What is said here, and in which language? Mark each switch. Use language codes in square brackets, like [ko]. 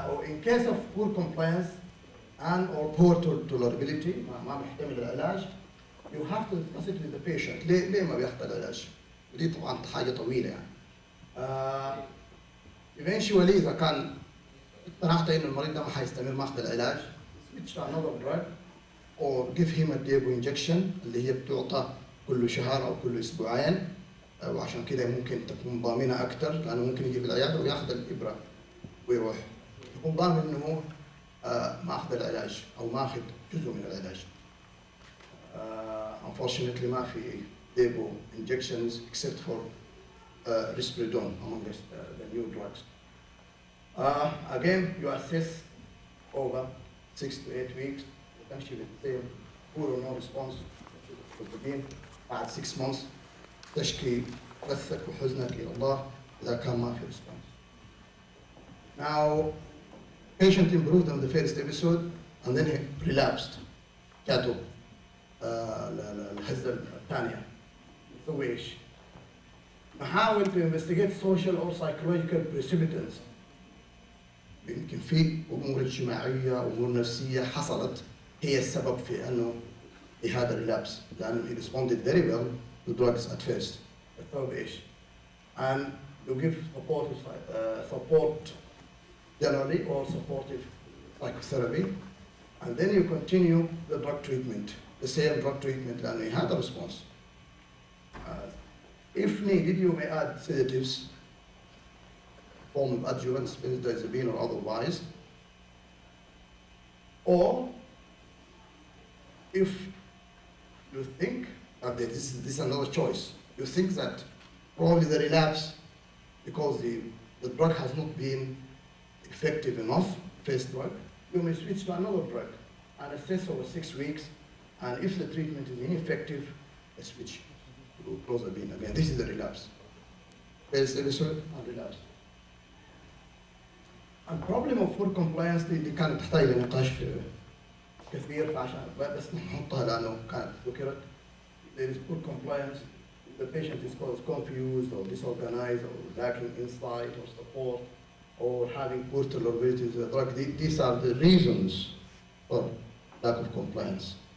[en] in case of poor compliance and or poor tolerability [ar] ما محتمل العلاج, [en] you have to discuss it with the patient. [ar] ليه ما بياخذ العلاج؟ ودي طبعا حاجة طويلة يعني. [en] eventually [ar] إذا كان اقتنعت إنه المريض ده ما حيستمر ماخذ العلاج, [en] switch to another drug or give him a Diego injection [ar] اللي هي بتعطى كل شهر أو كل أسبوعين, وعشان كده ممكن تكون ضامنة أكثر لأنه ممكن يجي في العيادة وياخذ الإبرة ويروح. يكون ضامن إنه هو ما أخذ العلاج أو ما أخذ جزء من العلاج. [en] Unfortunately [ar] ما في [en] Diego injections except for risperidone among the new drugs. Again, you assess over 6 to 8 weeks [ar] وتمشي بالسيم [en] poor or no response [ar] للموجودين. بعد 6 months تشكي بثك وحزنك إلى الله إذا كان ما في response. [en] Now, patient improved on the first episode and then he relapsed. [ar] جاته الهزة الثانية. نسوي إيش؟ نحاول [en] to investigate social or psychological precipitants. [ar] يمكن في أمور اجتماعية أمور نفسية حصلت هي السبب في أنه هذا الريلابس لأنه [en] he responded very well to drugs at first. [ar] السبب إيش؟ [en] And you give support generally or supportive psychotherapy, and then you continue the drug treatment, the same drug treatment [ar] لأنه [en] he had a response. If needed, you may add sedatives, form of adjuvants, benzodiazepine or otherwise. Or if you think that this is another choice, you think that probably the relapse, because the drug has not been effective enough, first drug, you may switch to another drug and assess over 6 weeks, and if the treatment is ineffective, switch to clozapine again. This is the relapse. First episode and relapse. And problem of poor compliance [ar] دي كانت تحتاج لنقاش كثير فعشان بس نحطها لأنه كانت ذكرت. [en] There is poor compliance. The patient is confused or disorganized or lacking insight or support or having poor tolerability to the drug. These are the reasons for lack of compliance.